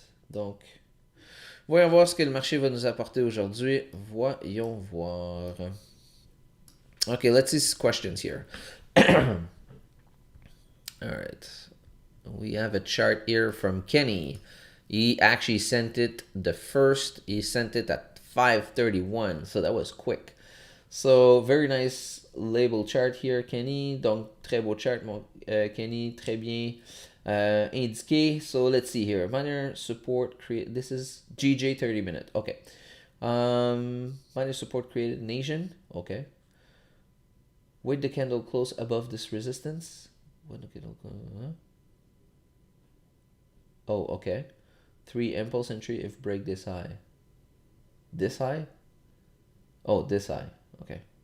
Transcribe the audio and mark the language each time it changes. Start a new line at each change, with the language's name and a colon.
French: Donc, voyons voir ce que le marché va nous apporter aujourd'hui. Voyons voir.
English: Okay, let's see questions here. All right. We have a chart here from Kenny. He actually sent it he sent it at 5:31, so that was quick. So, very nice label chart here, Kenny.
French: Donc, très beau chart, Kenny, très bien indiqué.
English: So, let's see here. Minor support create. This is GJ 30 minute. Okay. Minor support created in Asian. Okay. Wait the candle close above this resistance. When the candle close, Oh, okay. 3 impulse entry if break this high. This high? Oh, this high. Okay.